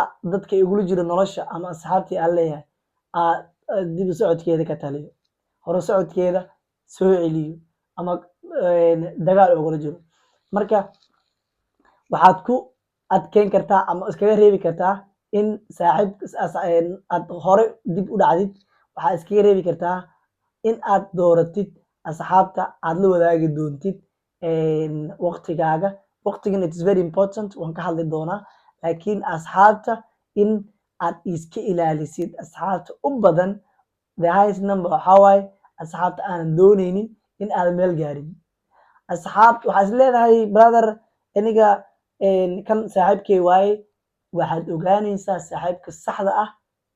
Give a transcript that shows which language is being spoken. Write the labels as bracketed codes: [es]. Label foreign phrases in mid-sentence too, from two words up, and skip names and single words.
[so] dadka igula jiro nolosha ama asxaabtii aan leeyahay dib u socodkeeda ka taliyo hore socodkeeda soo celiyo ama dagaal ugula jiro marka waxaad ku adkeyn kartaa ama iskaga reebi kartaa in aad hore dib u dhacdid waxaad iskaga reebi kartaa in aad dooratid asxaabta aad la wadaagi doontid waqtigan [en] it is very important [so] waan ka hadli doonaa laakiin asxaabta in aad iska ilaalisid asxaabta u badan [en] the highest number [so] waxaa waaye asxaabta aanan dooneynin in aad meel gaarin asxaabta waxaa is leedahay brother aniga kan saaxiibkey waaye waxaad ogaanaysaa saaxiibka saxda ah